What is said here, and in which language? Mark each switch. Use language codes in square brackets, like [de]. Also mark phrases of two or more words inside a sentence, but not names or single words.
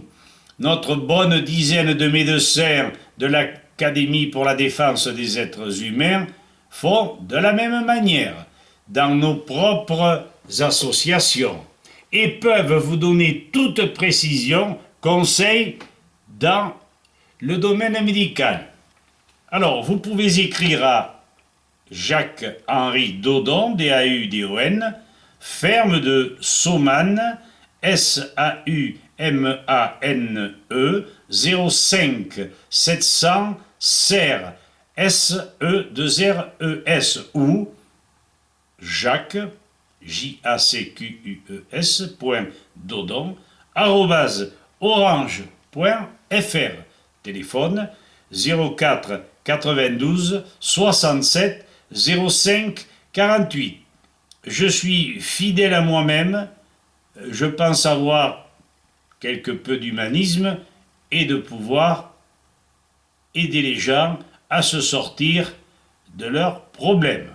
[fr] Notre bonne dizaine de médecins de l'Académie pour la défense des êtres humains font de la même manière dans nos propres associations et peuvent vous donner toute précision, conseils dans le domaine médical. Alors, vous pouvez écrire à Jacques-Henri Dodon, D-A-U-D-O-N, ferme de Saumane, S-A-U-M-A-N-E, 05 700 Serres, S-E-2-R-E-S, ou Jacques, J-A-C-Q-U-E-S, .dodon, @orange.fr. Téléphone 04 92 67 05 48. Je suis fidèle à moi-même, je pense avoir quelque peu d'humanisme et de pouvoir aider les gens à se sortir de leurs problèmes.